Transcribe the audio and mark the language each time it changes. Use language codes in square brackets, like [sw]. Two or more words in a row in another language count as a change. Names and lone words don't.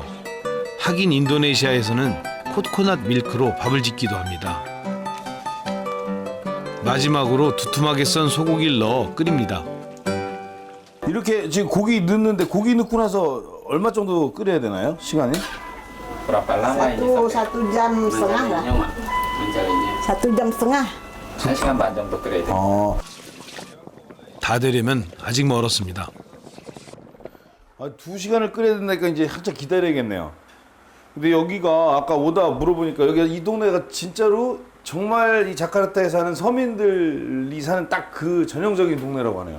[ko] 하긴 인도네시아에서는 코코넛 밀크로 밥을 짓기도 합니다. 마지막으로 두툼하게 썬 소고기를 넣어 끓입니다. 이렇게 지금 고기 넣는데 고기 넣고 나서 얼마 정도 끓여야 되나요? 시간이? [id] Berapa lama ini? Satu jam setengah lah. Mak mencarinya. 1 jam setengah. [ko] 1시간 반 정도 끓여야 돼. 다 되려면 아직 멀었습니다. 2시간을 끓여야 된다니까 이제 한참 기다려야겠네요. 근데 여기가 아까 오다 물어보니까 여기가 이 동네가 진짜로 정말 이 자카르타에 사는 서민들이 사는 딱 그 전형적인 동네라고 하네요.